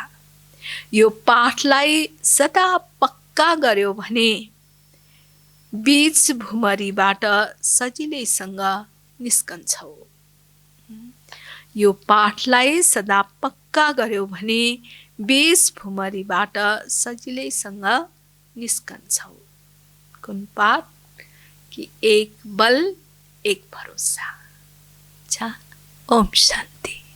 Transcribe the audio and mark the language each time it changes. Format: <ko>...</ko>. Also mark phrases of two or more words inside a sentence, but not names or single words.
<ne>यो पाठलाई सदा पक्का गर्यो भने बीच भुमरीबाट सजिलैसँग निस्कन्छौ। यो पाठलाई सदा पक्का गर्यो भने बीच भुमरीबाट सजिलैसँग निस्कन्छौ। कुन पाठ? कि एक बल एक भरोसा।</ne> <hi>अच्छा, ओम शान्ति।</hi>